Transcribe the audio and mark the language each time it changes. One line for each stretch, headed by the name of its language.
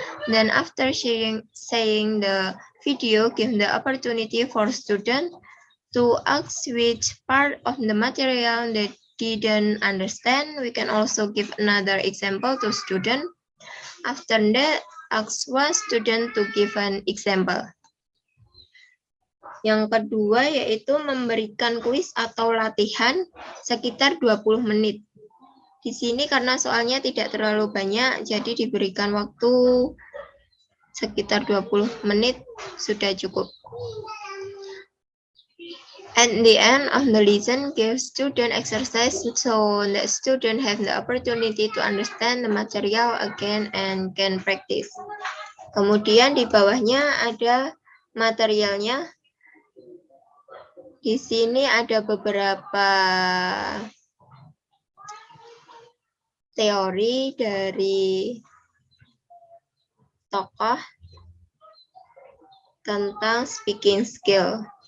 English: Then after saying the video, give the opportunity for students to ask which part of the material they didn't understand. We can also give another example to student. After that, ask one student to give an example.
Indonesian: Yang kedua yaitu memberikan kuis atau latihan sekitar 20 menit. Di sini karena soalnya tidak terlalu banyak, jadi diberikan waktu sekitar 20 menit sudah cukup.
English: At the end of the lesson, give student exercise so the student have the opportunity to understand the material again and can practice.
Indonesian: Kemudian di bawahnya ada materialnya. Di sini ada beberapa teori dari tokoh tentang speaking skill.